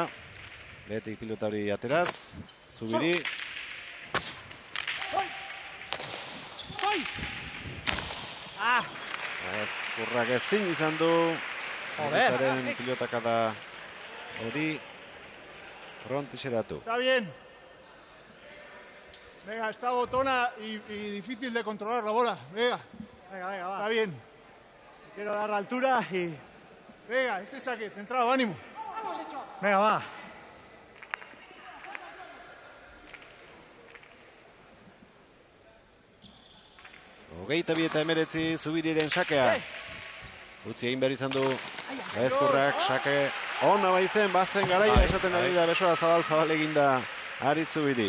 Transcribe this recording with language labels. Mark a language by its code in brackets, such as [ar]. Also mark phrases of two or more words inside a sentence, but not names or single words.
[eu] Behetik pilota hori ateraz. Zubiri. Ezkurrak ezin izan du. Urrizaren pilotakada hori frontixeratu. [es] Está bien. Venga, está botona y difícil de controlar la bola. Venga, va. Está bien. Quiero dar la altura y... Venga, ese saque, centrado, ánimo. Venga, va. [eu] Hogeita bi eta 19 Zubiriren sakea. Utzi egin behar izan du Ezkurrak sake ona baitzen, bazen garaia esaten ari da besoa zabal eginda Aritz Zubiri.